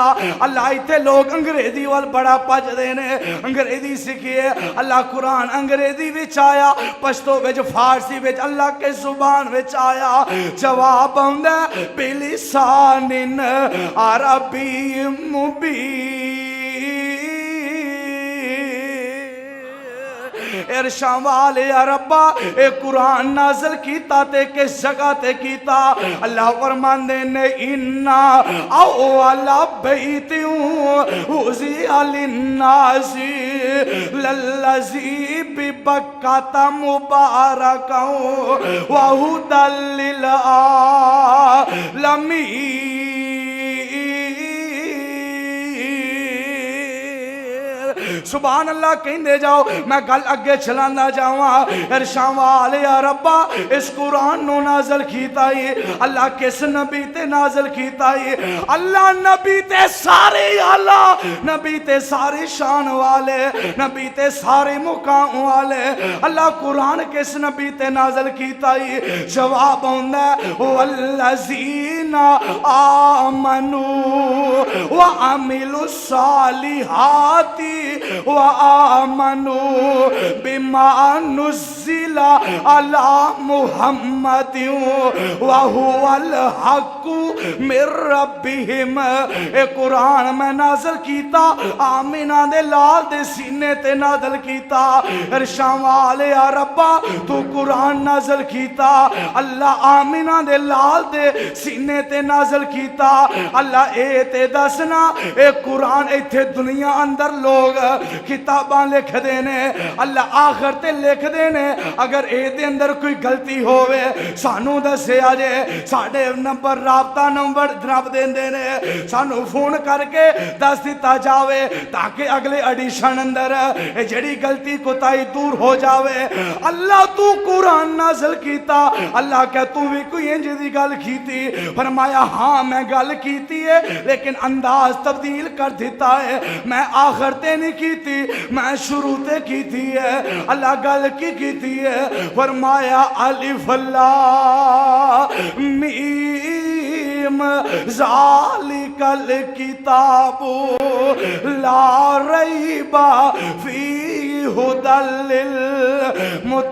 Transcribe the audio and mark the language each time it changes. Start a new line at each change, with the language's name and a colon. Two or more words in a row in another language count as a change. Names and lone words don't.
Punjabi: اللہ ایتھے لوگ انگریزی وال بڑا پج دینے، انگریزی سکھیے، اللہ قرآن انگریزی وچ آیا، پشتو وچ فارسی وچ اللہ کے زبان وچ آیا۔ جواب ہوندہ
Arabic: بلسان عربی مبین۔
Punjabi: عرشاں والے ربا اے قرآن نازل کیتا تے کس جگہ تے کیتا؟ اللہ فرماندے نے
Arabic: انا اول بیت وضع للناس للذی ببکۃ مبارکا وہدی للعالمین۔ سبحان اللہ
Punjabi: کہندے جاؤ، میں گل اگے چلانا جاواں۔ عرشاں والے ربا اس قرآن نو نازل کیتا ہے، اللہ کس نبی تے نازل کیتا ہے؟ اللہ نبی تے سارے اللہ، نبی تے سارے شان والے، نبی تے سارے مقام والے، اللہ قرآن کس نبی تے نازل کیتا ہے؟ جواب ہوندہ
Arabic: والذین آمنوا وعملوا الصالحات وآمنوا بما نزل على محمد وهو الحق من ربهم۔
Punjabi: اے قرآن میں نازل کیتا، آمینہ دے لال دے سینے تے نازل کیتا۔ عرشاں والے ربا تو قرآن نازل کیتا، اللہ آمینہ دے لال دے سینے تے نازل کیتا۔ اللہ اے تے دسنا اے قرآن ایتھے دنیا اندر لوگ کتاباں لکھ دینے، اللہ آخر تے لکھ دینے، اگر اے دے اندر کوئی غلطی ہوئے سانو دسے آجے، ساڑھے نمبر رابطہ نمبر دراب دین دینے، سانو فون کر کے دس دیتا جاوے تاکہ اگلے ایڈیشن اندر جڑی غلطی کوتاہی دور ہو جاوے۔ اللہ تو قرآن نازل کیتا، اللہ کہ تو بھی کوئی انج دی گل کیتی؟ فرمایا ہاں میں گل کیتی ہے لیکن انداز تبدیل کر دیتا ہے، میں آخر تے نہیں کیتی، میں شروع تے کیتی ہے۔ اللہ گل کی کیتی ہے؟ فرمایا
Arabic: الف لام میم ذالک الکتاب لا ریب فیہ ھدی للمتقین۔